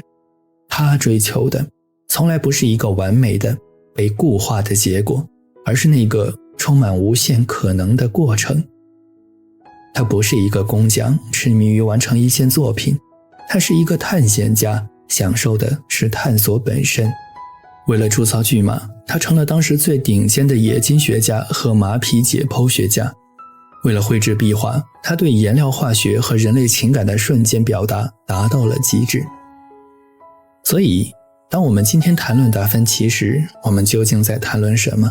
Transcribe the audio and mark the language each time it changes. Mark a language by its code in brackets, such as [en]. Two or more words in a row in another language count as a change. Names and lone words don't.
[zh] 他追求的從來不是一個完美的被固化的結果，而是那個充滿無限可能的過程。他不是一個工匠，痴迷於完成一件作品，他是一個探險家，享受的是探索本身。為了鑄造巨馬，他成了當時最頂尖的冶金學家和馬匹解剖學家。為了繪制壁畫，他對颜料化學和人類情感的瞬間表達達到了極致。所以，當我們今天談論達芬奇時，我們究竟在談論什麼？